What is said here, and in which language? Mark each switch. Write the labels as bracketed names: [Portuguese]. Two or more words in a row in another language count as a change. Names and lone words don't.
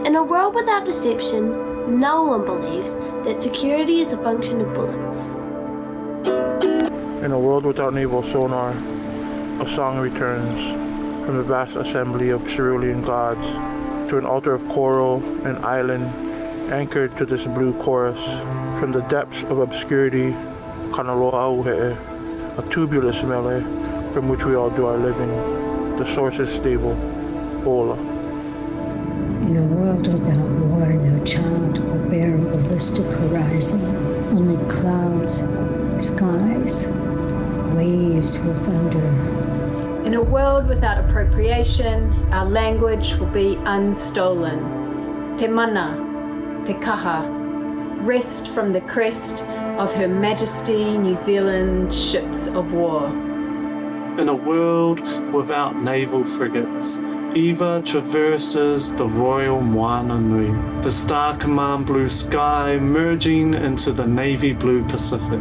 [English] In a world without deception, no one believes that security is a function of bullets. In a world without naval sonar, a song returns from the vast assembly of cerulean gods to an altar of coral and island anchored to this blue chorus. From the depths of obscurity, Kanaloa Ea, a tubulous mele from which we all do our living. The source is stable, Ola. In a world without war, no child will bear a ballistic horizon, only clouds, skies, waves will thunder. In a world without appropriation, our language will be unstolen. [Māori] Te mana, te kaha, [English] rest from the crest of Her Majesty New Zealand ships of war. In a world without naval frigates, Eva traverses the royal Moana Nui, the star command blue sky merging into the navy blue Pacific.